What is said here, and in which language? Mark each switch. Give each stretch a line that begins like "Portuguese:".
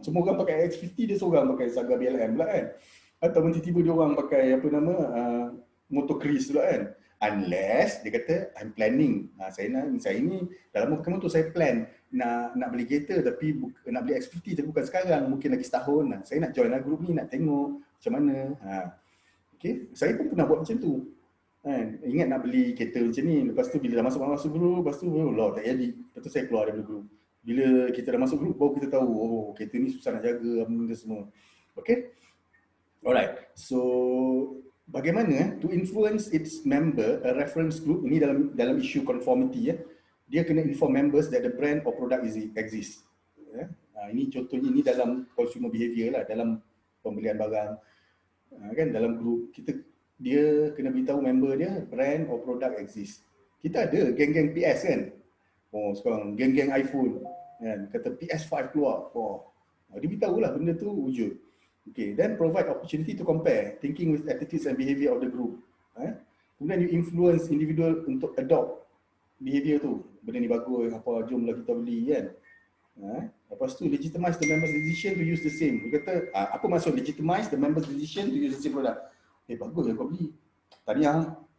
Malay: Semua orang pakai X50, dia seorang pakai Saga BLM pula kan. Ataupun tiba-tiba dia orang pakai apa nama motor Chris pula kan.
English: Unless
Malay: dia kata
English: I'm planning.
Malay: Saya ni dalam masa tu saya plan nak beli kereta, tapi nak beli X50 tapi bukan sekarang, mungkin lagi setahun. Saya nak join grup ni, nak tengok macam mana. Okay. Saya pun pernah buat macam tu. Ingat nak beli kereta macam ni, lepas tu bila dah masuk grup, lepas tu tak jadi. Lepas tu saya keluar daripada grup. Bila kita dah masuk grup, baru kita tahu, kereta ni susah nak jaga, benda semua. Okay? Alright.
English: So,
Malay: bagaimana
English: to influence its member, a reference group,
Malay: ini dalam isu
English: conformity,
Malay: dia kena
English: inform members that the brand or product exists.
Malay: Ini contohnya, ini dalam consumer behavior lah, dalam pembelian barang. Kan, dalam grup, dia kena beritahu member dia,
English: brand or product exist.
Malay: Kita ada geng-geng PS kan? Sekarang geng-geng iPhone kan, kata PS5 keluar. Dia beritahu lah benda tu wujud.
English: Okay, then provide opportunity to compare, thinking with attitudes and behavior of the group.
Malay: Kemudian
English: you influence individual
Malay: untuk
English: adopt behavior tu.
Malay: Benda ni bagus, apa, jomlah kita beli kan. Lepas tu
English: legitimize the members' decision to use the same.
Malay: Dia kata, apa maksud
English: legitimize the members' decision to use the same product?
Malay: Bagus yang kau beli. Tahniah.